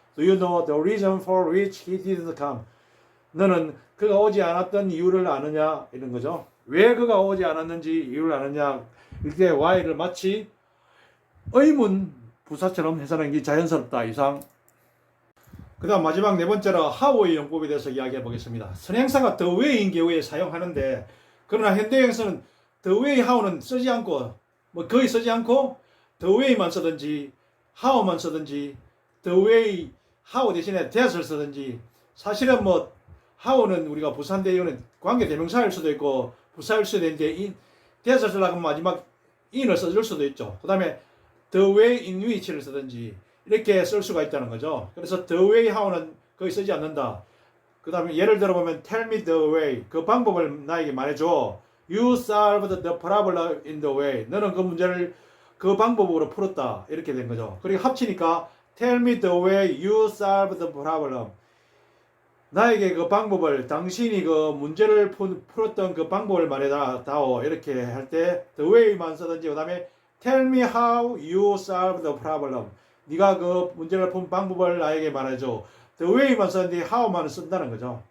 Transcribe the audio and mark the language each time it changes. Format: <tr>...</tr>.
<en>Do you know the reason for which he didn't come?</en> <ko>너는 그가 오지 않았던 이유를 아느냐? 이런 거죠. 왜 그가 오지 않았는지 이유를 아느냐? 이렇게 why를 마치 의문 부사처럼 해석하는 게 자연스럽다. 이상. 그 다음 마지막 네 번째로 how의 용법에 대해서 이야기해 보겠습니다. 선행사가 the way인 경우에 사용하는데, 그러나 현대형에서는 the way how는 쓰지 않고 거의 쓰지 않고 the way만 쓰든지 how만 쓰든지 the way how 대신에 that을 쓰든지. 사실은 how는 우리가 부사인데 이거는 관계대명사일 수도 있고 부사일 수도 있는데 that을 쓰려고 하면 마지막 in을 써줄 수도 있죠. 그 다음에 the way in which를 쓰든지 이렇게 쓸 수가 있다는 거죠. 그래서 the way how는 거의 쓰지 않는다. 그 다음에 예를 들어보면</ko> <en>tell me the way.</en> <ko>그 방법을 나에게 말해줘.</ko> <en>You solved the problem in the way.</en> <ko>너는 그 문제를 그 방법으로 풀었다. 이렇게 된 거죠. 그리고 합치니까</ko> <en>tell me the way you solved the problem.</en> <ko>나에게 그 방법을, 당신이 그 문제를 풀었던 그 방법을 말해다오. 이렇게 할 때</ko> <en>the way만</en> <ko>쓰든지, 그 다음에</ko> <en>tell me how you solved the problem.</en> <ko>네가 그 문제를 푼 방법을 나에게 말해줘. The way만 쓰는데 how만 쓴다는 거죠.</ko>